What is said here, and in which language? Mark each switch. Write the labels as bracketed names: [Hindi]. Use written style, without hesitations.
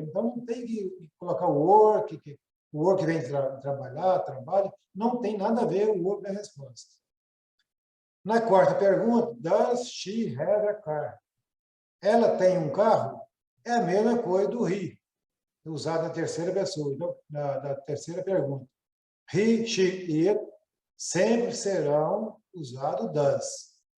[Portuguese] Então, não tem que colocar o work, que o work vem trabalhar, trabalha, não tem nada a ver o work da resposta. Na quarta pergunta, [English] does she have a car? [Portuguese] Ela tem um carro? É a mesma coisa do he, usado na terceira pessoa, então, da terceira pergunta. He, she, it sempre serão usados does.